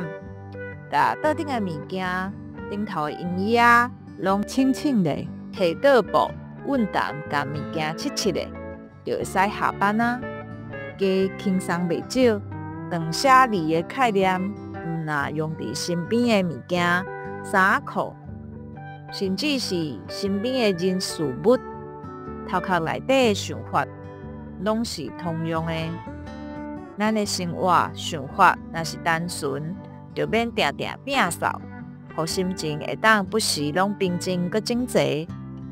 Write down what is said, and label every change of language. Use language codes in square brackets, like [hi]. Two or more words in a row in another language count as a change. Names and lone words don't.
[nan] 把桌頂的物件、頂頭的椅椅啊，攏清清的，摕桌布、穩當，甲物件切切的，就會使下班啊。加輕鬆袂少，斷捨離的概念。毋若用佇身邊的物件、衫褲，甚至是身邊的人事物，頭殼內底的想法，攏是通用的。咱的生活想法若是單純，就免定定摒掃， 互心情会当不时拢平靜佮整齊。